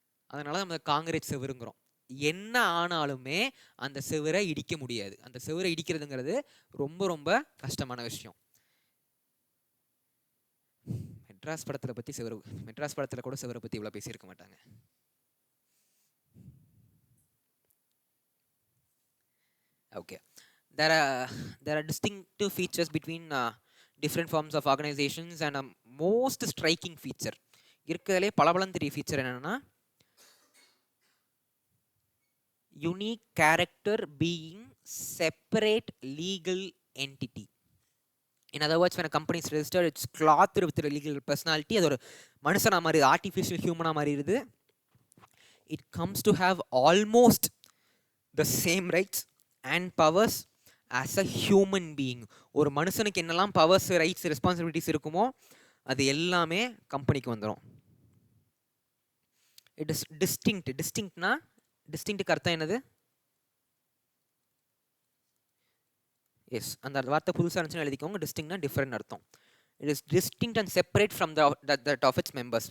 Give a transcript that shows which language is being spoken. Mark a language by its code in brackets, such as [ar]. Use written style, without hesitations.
[ta] அதனால நம்ம காங்கிரஸ் செவருங்கிறோம். என்ன ஆனாலுமே அந்த செவரை இடிக்க முடியாது. அந்த செவரை இடிக்கிறதுங்கிறது ரொம்ப ரொம்ப கஷ்டமான விஷயம். மெட்ராஸ் படத்தில் பற்றி செவரு, மெட்ராஸ் படத்தில் கூட செவரை பற்றி இவ்வளோ பேசியிருக்க மாட்டாங்க. [en] Okay, there are distinctive features between different forms of organizations, and a most striking feature [ta] இருக்கறதுலே பலபலன் தெரிய [en] feature என்னன்னா unique character being separate legal entity. In other words, when a company is registered, it's clothed with a legal personality. [ta] அது ஒரு மனுஷனா மாதிரி, [en] artificial human [ta] மாதிரி இருக்குது. [en] It comes to have almost the same rights and powers as a human being. [ta] ஒரு மனுஷனுக்கு என்னெல்லாம் powers, rights, responsibilities இருக்குமோ அது எல்லாமே கம்பெனிக்கு வந்துடும். [en] It is distinct. [ta] டிஸ்டிங்க்ட்னா, டிஸ்டிங்க்ட்டுக்கு அர்த்தம் என்னது? எஸ், அந்த வார்த்தை புதுசாக இருந்துச்சுன்னு எழுதிக்கோங்க. டிஸ்டிங்க்ட்னா டிஃப்ரெண்ட் அர்த்தம். [en] It is distinct and separate from that of its members.